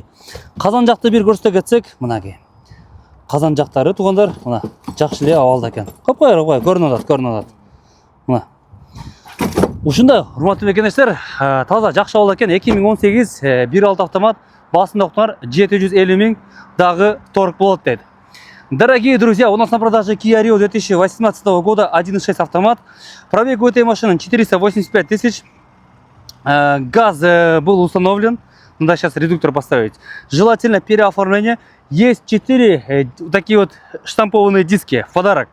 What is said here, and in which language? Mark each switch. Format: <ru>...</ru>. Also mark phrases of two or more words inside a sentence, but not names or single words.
<ky>Казан жакты бир көрсөтө кетсек, мынакей. Казан жактары туугандар, мына жакшы эле абалда экен. Копкой, көрүнүп атат. Мына. Ушундай, урматтуу мекендештер, таза жакшы абалда экен. 2018 1.6 автомат, басында уктуңар 750 миң, дагы торг болот дейт.</ky> <ru>Дорогие друзья, у нас на продаже Kia Rio 2018 года 1.6 автомат. Пробег у этой машины 485 тысяч. Газ был установлен. Надо сейчас редуктор поставить. Желательно переоформление. Есть 4 такие вот штампованные диски в подарок.</ru>